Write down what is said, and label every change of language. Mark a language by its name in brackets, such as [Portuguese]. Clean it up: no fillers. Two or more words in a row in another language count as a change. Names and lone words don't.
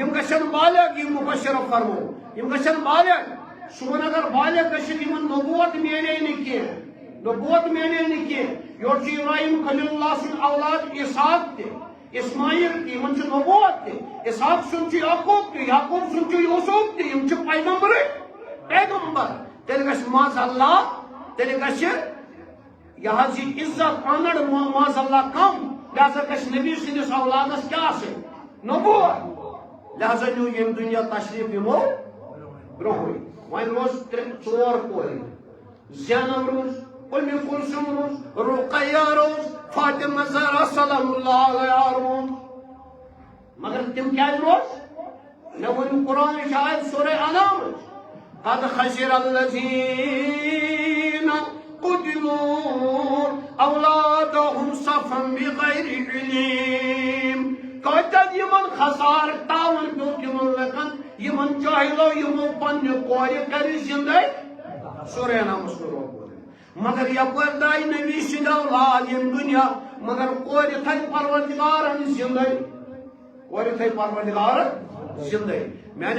[Kashmiri] یم گژھن بالغ یم مبشر فرمو یم گژھن بالغ صُبحن اگر بالغ گٔژھِتھ یمن نبوت میلے نہٕ کینٛہہ نبوت میلے نہٕ کینٛہہ یورٕ چھُ ابراہیم خلیل اللہ سُنٛد اولاد اسحاق تہِ اسماعیل تہِ یمن چھُ نبوت تہِ اسحاق سُنٛد چھُ یعقوب تہِ یعقوب سُنٛد چھُ یوسف تہِ یم چھِ پیغمبرٕے پیغمبر تیٚلہِ گژھِ [Arabic] معاذ اللہ [Kashmiri] تیٚلہِ گژھِ یہِ حظ یہِ عزت آنر [Arabic] معاذ اللہ [Kashmiri] کم لہذا گژھِ نبی سٕنٛدِس اولادس کیٛاہ آسٕنۍ نبوت لہذا نیوٗ ییٚمہِ دُنیا تشریف یِمو برونٛہٕے وۄنۍ روز 4 کورِ زینب روز ام کلثوم روز رقیہ روز فاطمہ زہرا [Arabic] سلام اللہ علیہا [Kashmiri] روز مگر تم کیٛازِ روز مےٚ ؤنِو قرآنٕچ آیت سورہ انعام [Arabic] قد خسر الذین قتلوا اولادهم صفا بغیر علم [Kashmiri] کۭتیاہ یمن خسار تاون پیوٚو تِمن لُکن یمن جاہلو یمو پننہِ کورِ کَرِ زندے سورہ انعامس منٛز روٚٹ مگر یپٲرۍ درٛاے نبی سٕنٛدۍ اولاد ییٚمہِ دُنیا مگر کورِ تھایہِ پروردگارن زندے کورِ تھایہِ پروردگارن زندے میانیو